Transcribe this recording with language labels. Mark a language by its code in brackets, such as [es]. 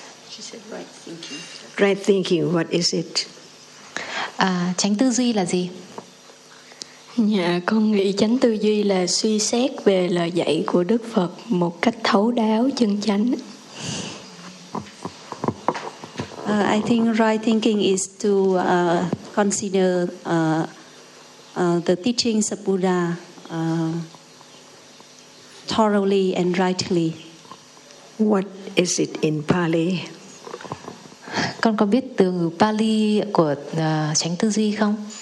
[en] She said right thinking. Right thinking, what is it? [vi] Chánh tư duy là gì? Dạ, con nghĩ chánh tư duy là suy xét về lời dạy của Đức Phật một cách thấu đáo, chân chánh. [en] I think right thinking is to consider the teachings of Buddha thoroughly and rightly. What is it in Pali? [vi] Con có biết từ Pali của chánh tư duy không?